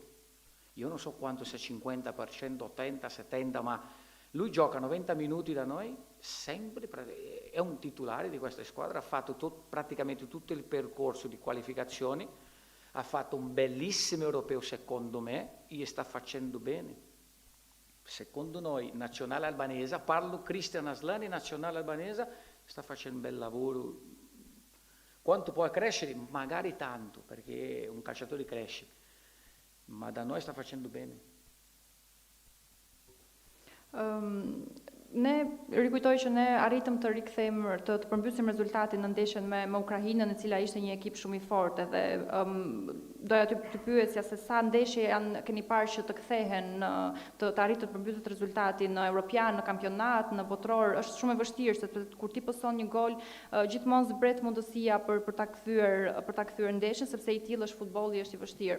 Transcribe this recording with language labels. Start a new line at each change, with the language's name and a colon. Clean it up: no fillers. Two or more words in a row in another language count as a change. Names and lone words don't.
Italian: Io non so quanto sia 50%, 80, 70, ma lui gioca 90 minuti da noi, sempre, è un titolare di questa squadra, ha fatto praticamente tutto il percorso di qualificazioni, ha fatto un bellissimo europeo secondo me e sta facendo bene. Secondo noi, nazionale albanese, parlo Christian Aslani, nazionale albanese, sta facendo un bel lavoro. Quanto può crescere? Magari tanto, perché un calciatore cresce, ma da noi sta facendo bene.
Albanian: Ne rikujtoj që ne arritëm të rikthejmë të përmbysim rezultatin në ndeshjen me Ukrainën, e cila ishte një ekip shumë i fortë dhe doja të pyesja se sa ndeshje keni parë që të kthehen të arritë të përmbytet rezultati në europian, në kampionat, në botror, është shumë e vështirë sepse kur ti pëson një gol gjithmonë zbret mundësia për ta kthyer ndeshjen sepse i tillë është futbolli, është i vështirë.